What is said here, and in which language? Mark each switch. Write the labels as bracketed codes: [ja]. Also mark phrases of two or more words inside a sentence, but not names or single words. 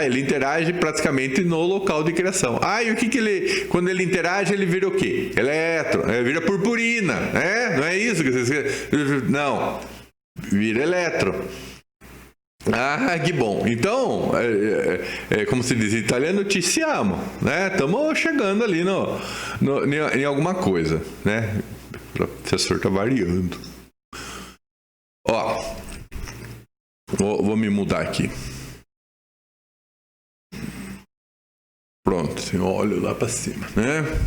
[pt] Ele interage praticamente no local de criação. E o que ele... Quando ele interage, ele vira o quê? Elétron. Vira purpurina. Não é isso que vocês... Não. Vira elétron. Que bom. Então, como se diz em italiano, [it] ci siamo. [pt] Né? Estamos chegando ali em alguma coisa. Né? O professor está variando. Vou me mudar aqui. Pronto, eu olho lá para cima, né?